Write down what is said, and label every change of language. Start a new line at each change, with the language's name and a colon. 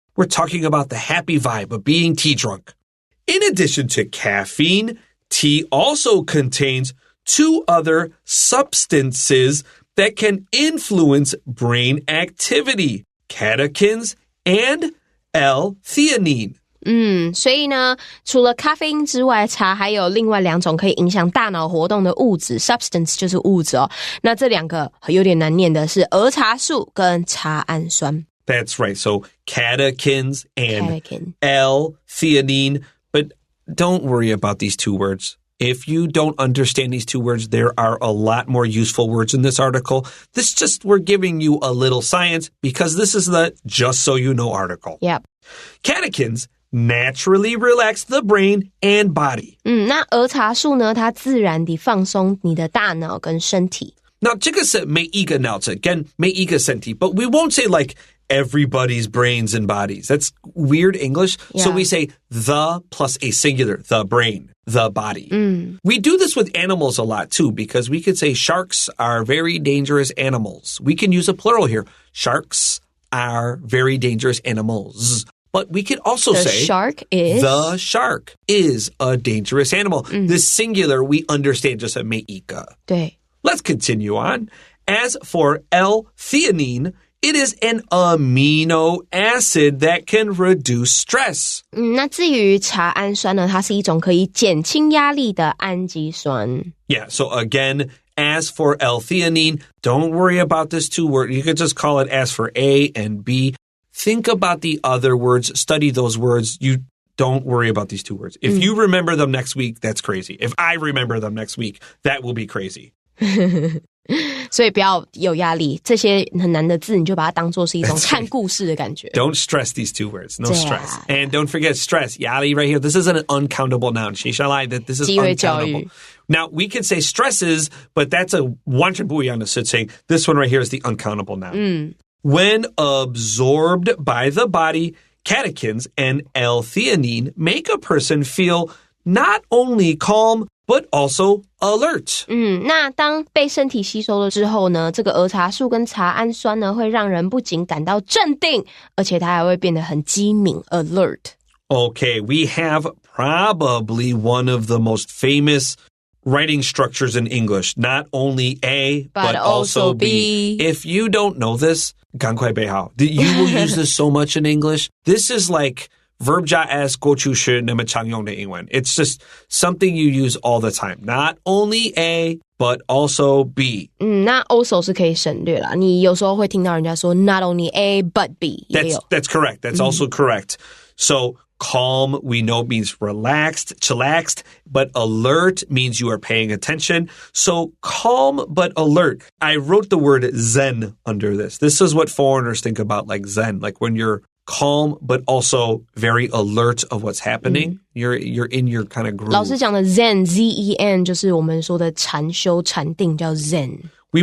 English: We're talking about the happy vibe of being tea drunk. In addition to caffeine, tea also contains two other substances that can influence brain activity, catechins and L-theanine.
Chinese: 所以呢，除了咖啡因之外，茶还有另外两种可以影响大脑活动的物质 ，substance 就是物质哦。那这两个有点难念的是儿茶素跟茶氨酸。
English: That's right. So catechins and L-theanine. But don't worry about these two words. If you don't understand these two words, there are a lot more useful words in this article. We're giving you a little science because this is the just so you know article. Yep. Catechins naturally relax the brain and body.
Chinese: 那儿茶素呢，它自然地放松你的大脑跟身体。
English: Now, 这个是每一个脑子跟每一个身体, but we won't say like everybody's brains and bodies. That's weird English. Yeah. So we say the plus a singular, the brain, the body. We do this with animals a lot too, because we could say sharks are very dangerous animals. We can use a plural here. Sharks are very dangerous animals. But we could also say the shark is a dangerous animal. The singular, we understand just a 每一个.
Chinese: 对.
English: Let's continue on. As for L-theanine, it is an amino acid that can reduce stress.
Chinese: 那至于茶氨酸呢，它是一种可以减轻压力的氨基酸。
English: Yeah, so again, as for L-theanine, don't worry about this two words. You could just call it as for A and B. Think about the other words. Study those words. You don't worry about these two words. If you remember them next week, that's crazy. If I remember them next week, that will be crazy.
Chinese: 所以不要有压力，这些很难的字你就把它当作是一种看故事的感觉。
English: Don't stress these two words. No stress. And don't forget stress. 压力 right here. This isn't an uncountable noun. 接下来 that this is uncountable. Now, we can say stresses, but that's a 完全不一样的事情. This one right here is the uncountable noun. When absorbed by the body, catechins and L-theanine make a person feel not only calm, but also alert.
Chinese: 那当被身体吸收了之后呢，这个儿茶素跟茶氨酸呢，会让人不仅感到镇定，而且它还会变得很机敏 alert.
English: Okay, we have probably one of the most famous writing structures in English. Not only A, but also B. If you don't know this, 赶快背好. You will use this so much in English.
Chinese: This is like verb 加 s 过去式那么常用的英文.
English: It's just something you use all the time. Not only A, but also B.
Chinese: 那 also 是可以省略啦。你有时候会听到人家说 not only A, but B.
English: That's correct. That's also correct. So calm, we know, means relaxed, chillaxed, but alert means you are paying attention. So calm but alert. I wrote the word zen under this. This is what foreigners think about like zen, like when you're calm, but also very alert of what's happening. You're in your kind of groove.
Chinese: 老师讲的 Zen, Z-E-N 就是我们说的禅修禅定叫 Zen。We